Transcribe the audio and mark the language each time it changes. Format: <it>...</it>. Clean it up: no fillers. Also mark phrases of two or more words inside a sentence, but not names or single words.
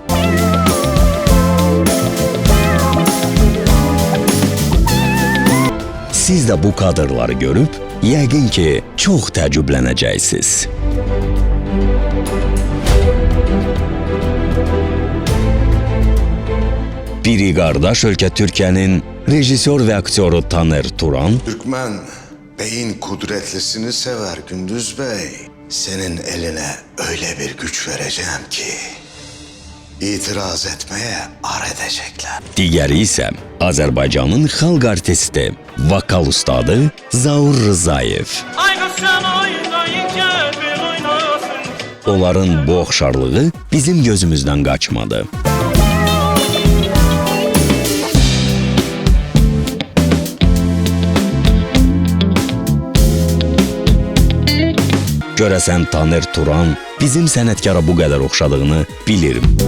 <az>Siz də bu kadrları görüb, yəqin ki, çox təəccüblənəcəksiniz. Biri qardaş ölkə Türkiyənin rejissor və aktyoru Taner Turan,</az> <tr>Türkmen beyin kudretlisini sever Gündüz Bey. Senin eline öyle bir güç vereceğim ki itiraz etmeye ar edecekler.</tr> <az>digəri isə Azərbaycanın xalq artisti, vokal ustadı Zaur Rzayev. Onların bu oxşarlığı bizim gözümüzdən qaçmadı. Görəsən Taner Turan bizim sənətkara bu qədər oxşadığını bilirim.</az>